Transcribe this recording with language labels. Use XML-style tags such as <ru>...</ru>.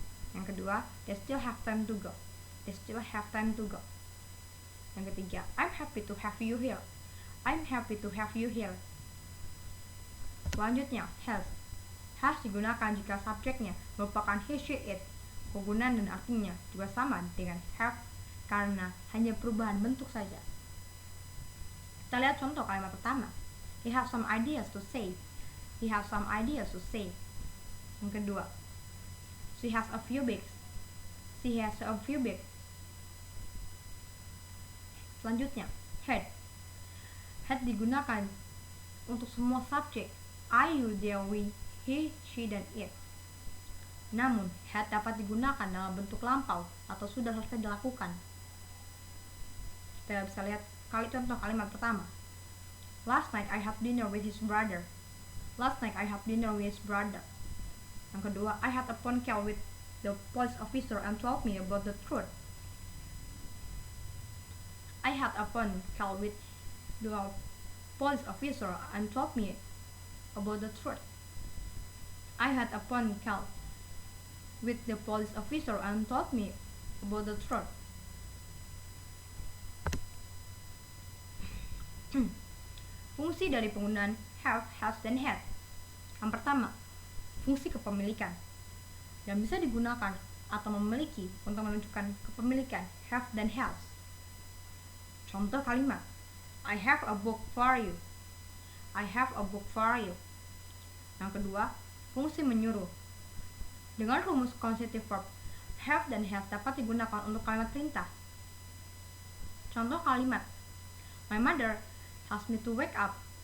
<id>Yang kedua,</id> <en>they still have time to go. They still have time to go.</en> <id>Yang ketiga,</id> <en>I'm happy to have you here. I'm happy to have you here.</en> <id>Selanjutnya, has. Has digunakan jika subjeknya merupakan he, she, it. Penggunaan dan artinya juga sama dengan have karena hanya perubahan bentuk saja. Kita lihat contoh kalimat pertama.</id> <en>He has some ideas to say. He has some ideas to say.</en> <id>Yang kedua,</id> <en>she has a few bags. She has a few bags.</en> <id>Selanjutnya, had. Had digunakan untuk semua subjek I, you, they, we, he, she, dan it. Namun, had dapat digunakan dalam bentuk lampau atau sudah selesai dilakukan. Kita bisa lihat contoh kalimat pertama.</id> <en>Last night I had dinner with his brother. Last night I had dinner with his brother.</en> <id>Yang kedua,</id> <en>I had a phone call with the police officer and told me about the truth. I had a phone call with the police officer and told me about the truth. I had a phone call with the police officer and told me about the truth.</en> <id>Fungsi dari penggunaan have, has, dan had. Yang pertama, fungsi kepemilikan yang bisa digunakan atau memiliki untuk menunjukkan kepemilikan have dan has. Contoh kalimat,</id> <en>I have a book for you. I have a book for you.</en> <id>Yang kedua, fungsi menyuruh. Dengan rumus consecutive verb, have dan has dapat digunakan untuk kalimat perintah. Contoh kalimat,</id> <en>my mother has me to wake up.</en>